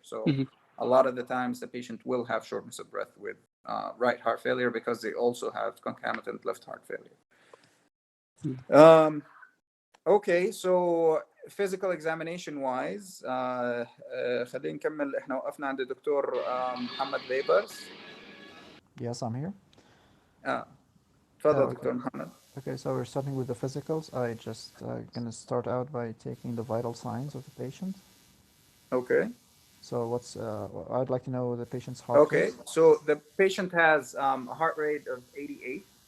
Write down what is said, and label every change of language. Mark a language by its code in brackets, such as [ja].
[en] So a lot of the times the patient will have shortness of breath with right heart failure because they also have concomitant left heart failure. Okay, so physical examination wise, [ar] خلينا نكمل. احنا وقفنا عند الدكتور محمد ليبرز. [en] Yes, I'm here. [ar] تفضل [en] okay. [ar] دكتور محمد. [en] Okay, so we're starting with the physicals. I just gonna start out by taking the vital signs of the patient. Okay. So what's I'd like to know the patient's heart rate. Okay, so the patient has a heart rate of 88.